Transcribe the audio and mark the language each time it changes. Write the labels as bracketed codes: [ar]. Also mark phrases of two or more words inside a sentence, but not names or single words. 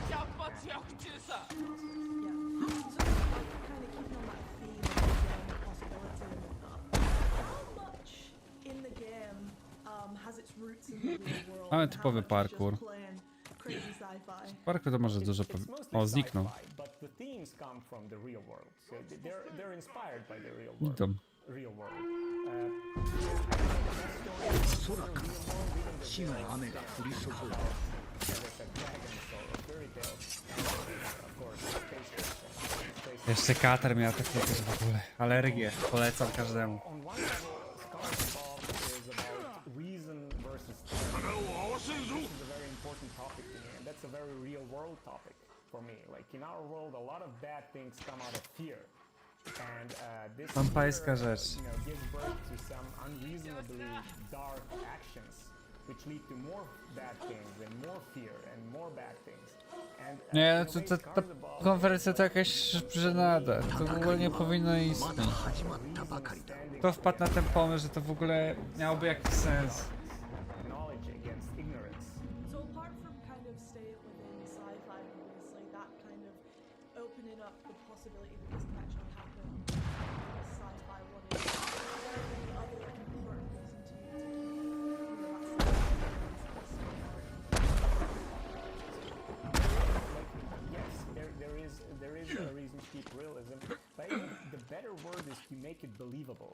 [pl] Ale typowy parkour. Parkour to może dużo O, zniknął. Idą. [en] real world. [ja] 空から死の雨が降り注ぐ [pl] Jeszcze katar miał takie też w ogóle. Alergię. Polecam każdemu. [en] That's a very real world topic for me. Like in our world, a lot of bad things come out of fear. And this [pl] Wampajska rzecz. [en] gives birth to some unreasonably dark actions, which lead to more bad things and more fear and more bad things. And [pl] Nie, ta konferencja to jakaś żenada. To w ogóle nie powinno istnieć. Kto wpadł na ten pomysł, że to w ogóle miałoby jakiś sens? [en] knowledge against ignorance. So apart from kind of staying within sci-fi, obviously that kind of opening up the possibility that this can actually happen, sci-fi what is, is there any other important reason to Yes, there is a reason to keep realism, but I think the better word is to make it believable.